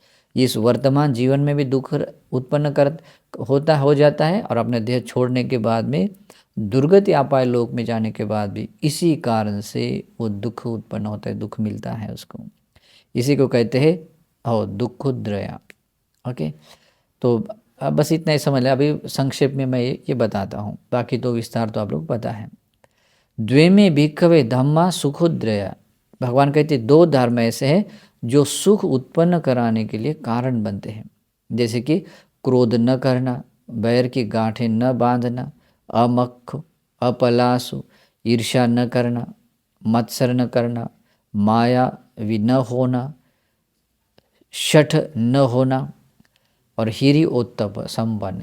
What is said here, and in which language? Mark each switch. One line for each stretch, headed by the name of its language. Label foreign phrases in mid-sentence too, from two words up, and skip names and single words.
Hindi: इस वर्तमान जीवन में भी दुख उत्पन्न हो जाता है, और अपने देह छोड़ने के बाद में दुर्गति अपाय लोक में जाने के बाद भी इसी कारण से वो दुख उत्पन्न होता है, दुख मिलता है उसको। इसी को कहते हैं दुखुद्रया। ओके, तो अब बस इतना ही समझ लें। अभी संक्षेप में मैं ये बताता हूँ, बाकी तो विस्तार तो आप लोग पता है।
Pali: द्वे में भिक्खवे धम्मा सुखुद्रया,
Hindi: भगवान कहते दो धर्म ऐसे हैं जो सुख उत्पन्न कराने के लिए कारण बनते हैं। जैसे कि क्रोध न करना, बैर की गांठें न बांधना,
Pali: अमक्ख, अपलासु,
Hindi: ईर्ष्या न करना, मत्सर न करना, मायावी न होना, शठ न होना और हिरिओत्तप संपन्न।